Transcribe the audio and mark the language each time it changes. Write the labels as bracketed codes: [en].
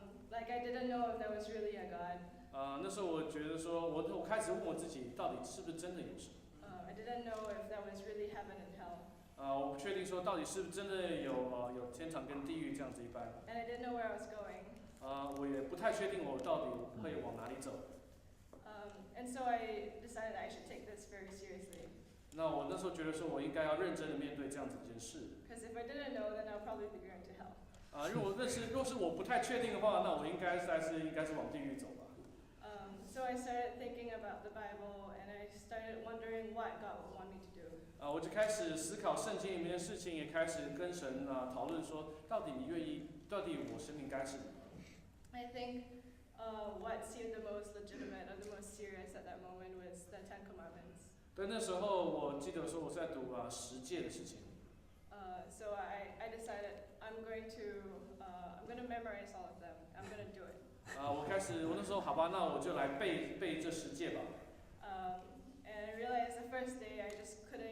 [en] Like I didn't know if there was really a God. [zh] 那时候我觉得说我开始问我自己到底是不是真的有神。 [en] I didn't know if there was really heaven and hell. [zh] 我不确定说到底是不是真的有天堂跟地狱这样子一般。 [en] And I didn't know where I was going. [zh] 我也不太确定我到底会往哪里走。 [en] And so I decided I should take this very seriously. [zh] 那我那时候觉得说我应该要认真的面对这样子一件事。 [en] Because if I didn't know, then I'll probably be going to hell. [zh] 若是我不太确定的话，那我应该是往地狱走吧。 [en] So I started thinking about the Bible and I started wondering what God would want me to do. [zh] 我就开始思考圣经里面的事情，也开始跟神讨论说，到底我生命该是什么？ [en] I think what seemed the most legitimate or the most serious at that moment was the Ten Commandments. [zh] 对，那时候我记得说我在读10诫的事情。 [en] So I decided I'm going to memorize all of them. I'm going to do it. [zh] 我那时候好吧，那我就来背这10诫吧。 [en] And I realized the first day I just